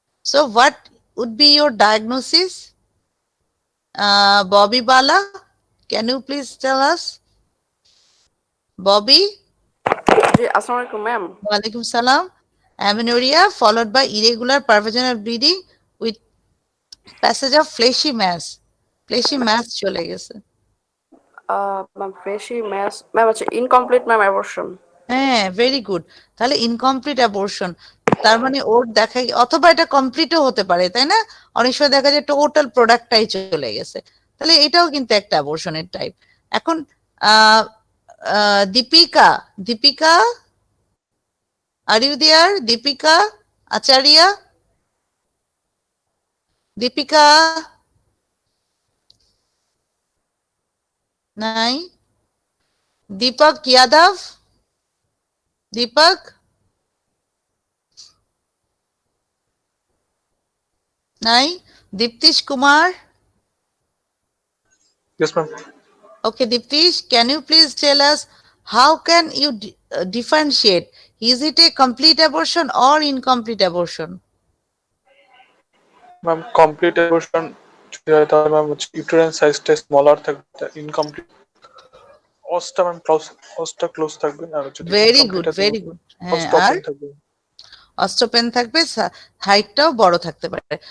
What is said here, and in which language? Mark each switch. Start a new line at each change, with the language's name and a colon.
English: So what would be your diagnosis? Bobby Bala, can you please tell us? Bobby?
Bangla: জি আসসালামু আলাইকুম ma'am.
Arabic: Walaikum salam.
English: Amenorrhea followed by irregular parvaginal bleeding with passage of fleshy mass.
Bangla: Fleshy mass চলে গেছে। Ma'am ফ্রেশি mass ma'am হচ্ছে incomplete ma'am abortion. হ্যাঁ, very good. তাহলে incomplete abortion, তার মানে ওর দেখা অথবা এটা কমপ্লিটও হতে পারে, তাই না? অনেক সময় দেখা যায় টোটাল প্রোডাক্টটাই চলে গেছে, তাহলে এটাও কিন্তু একটা অ্যাবর্শনের টাইপ। এখন আহ Deepika, Deepika are you there? Deepika Acharia, Deepika নাই? দীপক যাদব, দীপক নাই? দীপ্তিশ Kumar?
English: Yes, ma'am. Okay, Diptish, can you please tell us how can you differentiate? Is it a complete abortion or incomplete abortion?
Bangla: Ma'am, complete abortion যদি হয় তাহলে ম্যাম হচ্ছে ইউটেরাইন সাইজটা স্মলার থাকবে, incomplete অসটা ma'am অসটা close থাকবে, আর যদি
English: Very
Bangla: ইনকমপ্লিট
English: good,
Bangla: আছে
English: very good. হ্যাঁ,
Bangla: অসটা আর ওপেন থাকবে। অস্ট্রোপেন থাকবে, হাইটটাও বড় থাকতে পারে।